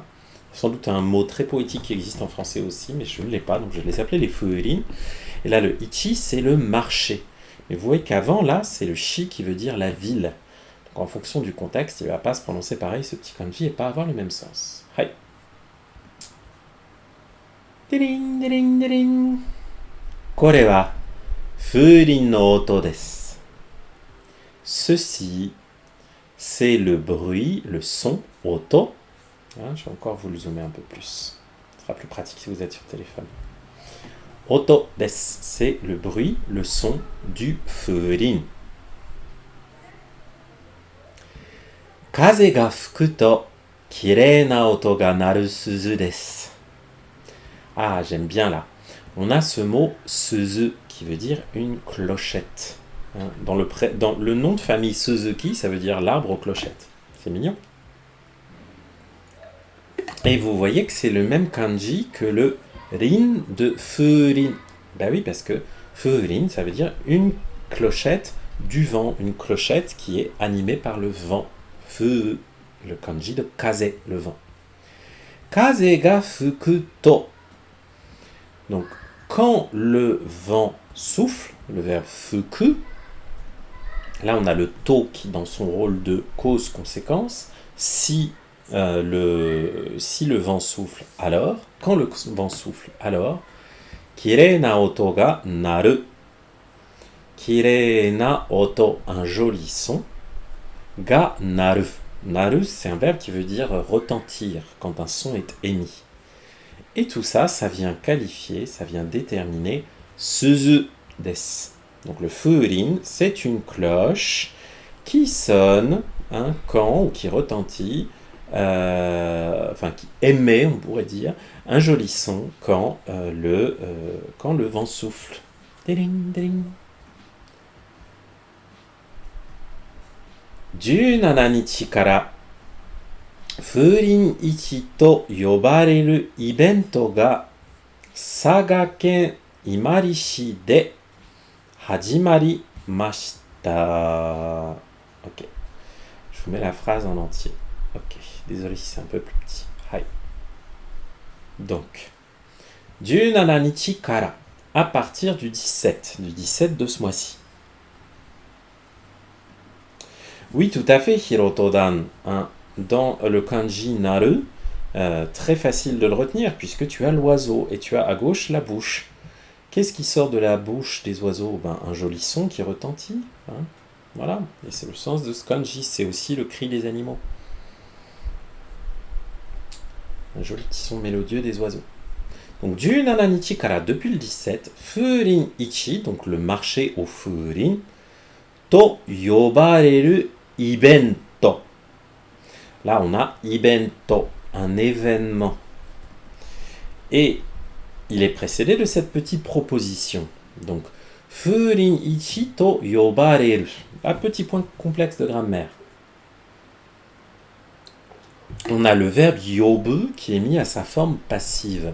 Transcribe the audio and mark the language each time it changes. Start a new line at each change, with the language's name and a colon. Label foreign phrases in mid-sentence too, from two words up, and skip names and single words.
French: Sans doute un mot très poétique qui existe en français aussi, mais je ne l'ai pas, donc je les appelais les furin. Et là, le ichi, c'est le marché. Mais vous voyez qu'avant, là, c'est le shi qui veut dire la ville. Donc en fonction du contexte, il ne va pas se prononcer pareil, ce petit kanji, et pas avoir le même sens.
Japanese: Hai. Diring, diring, diring. これは風鈴の音です.
French: Ceci, c'est le bruit, le son, oto. Hein, je vais encore vous le zoomer un peu plus. Ce sera plus pratique si vous êtes sur téléphone.
Japanese: 音です,
French: c'est le bruit, le son du furin.
Japanese: 風が吹くと綺麗な音が鳴る鈴です.
French: Ah, j'aime bien là. On a ce mot suzu qui veut dire une clochette. Hein, dans le nom de famille Suzuki, ça veut dire l'arbre aux clochettes. C'est mignon. Et vous voyez que c'est le même kanji que le rin de furin. Ben oui, parce que furin, ça veut dire une clochette du vent, une clochette qui est animée par le vent. Fu, le kanji de kaze, le vent.
Japanese: 風が吹くと.
French: Donc, quand le vent souffle, le verbe fuku, là on a le to qui dans son rôle de cause-conséquence. Si le vent souffle, alors, quand le vent souffle, alors,
Japanese: 綺麗な音が鳴る. 綺麗な音,
French: un joli son.
Japanese: が鳴る.
French: Naru, c'est un verbe qui veut dire retentir, quand un son est émis. Et tout ça, ça vient qualifier, ça vient déterminer
Japanese: 鈴です.
French: Donc le furin, c'est une cloche qui sonne quand, ou qui retentit, qui émet, on pourrait dire, un joli son quand le vent souffle. Ding, ding.
Japanese: 17日から風鈴市と呼ばれるイベントが佐賀県伊万里市で始まりました。Ok.
French: Je vous mets la phrase en entier. Ok. Désolé si c'est un peu plus petit. Hai. Donc,
Japanese: 17 日から,
French: à partir du 17 de ce mois-ci. Oui, tout à fait, Hiroto-dan. Dans le kanji naru, très facile de le retenir, puisque tu as l'oiseau, et tu as à gauche la bouche. Qu'est-ce qui sort de la bouche des oiseaux? Un joli son qui retentit. Hein, voilà, et c'est le sens de ce kanji, c'est aussi le cri des animaux. Un joli petit son mélodieux des oiseaux.
Japanese: Donc, 17日から,
French: depuis le 17, Furin Ichi, donc le marché au Furin,
Japanese: と呼ばれるイベント.
French: Là, on a ibento, un événement. Et il est précédé de cette petite proposition. Donc,
Japanese: 風鈴市と呼ばれる.
French: Un petit point complexe de grammaire. On a le verbe yobu qui est mis à sa forme passive.